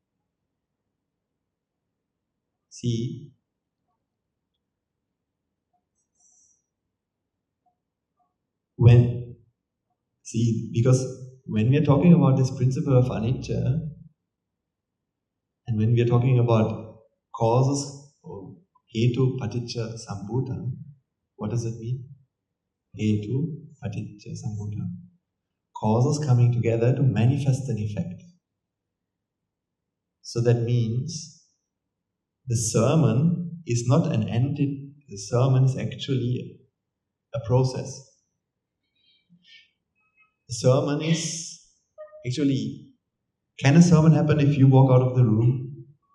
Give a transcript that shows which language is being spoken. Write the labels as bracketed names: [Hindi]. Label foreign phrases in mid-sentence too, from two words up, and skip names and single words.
[English] See, because when we are talking about this principle of anicca, and when we are talking about causes, or [Pali] hetu paticca sambhuta, [English] what does it mean? [Pali] Hetu paticca sambhuta. [English] Causes coming together to manifest an effect. So that means the sermon is not an entity, the sermon is actually a process. The sermon is actually, can a sermon happen if you walk out of the room?